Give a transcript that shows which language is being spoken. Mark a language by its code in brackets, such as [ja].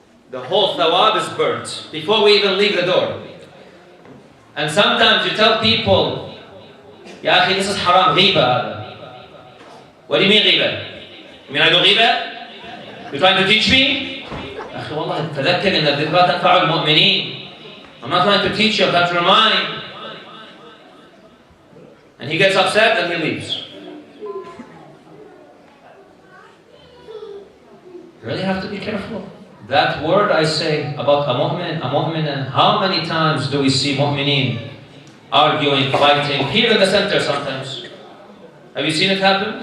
[en] The whole thawab is burnt before we even leave the door. And sometimes you tell people, Ya akhi, this is haram, ghiba. What do you mean ghiba? You mean I do ghiba? You're trying to teach me? [ar] Ya akhi, wallah, تذكر إن الذكرى تنفع المؤمنين. [en] I'm not trying to teach you, I'm trying to remind. And he gets upset and he leaves. You really have to be careful. That word I say about a mu'min, a mu'mina, how many times do we see mu'minin arguing, fighting, here in the center sometimes? Have you seen it happen?